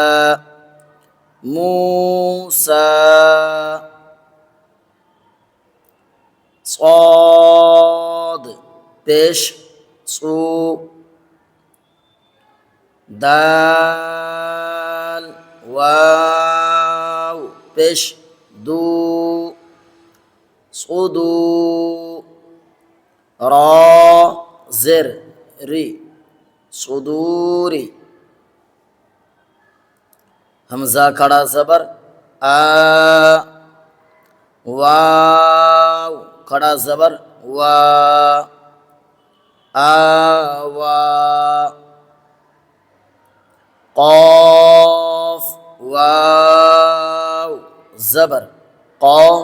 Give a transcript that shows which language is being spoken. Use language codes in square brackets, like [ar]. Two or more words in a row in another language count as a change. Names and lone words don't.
[ur] मूसा, صاد پیش سو، دال واؤ پیش دو، سُدو، را زیر ری، سُدوری, ہمزہ کھڑا زبر آ، واؤ کھڑا زبر وا، آوا, قاف واؤ زبر قا,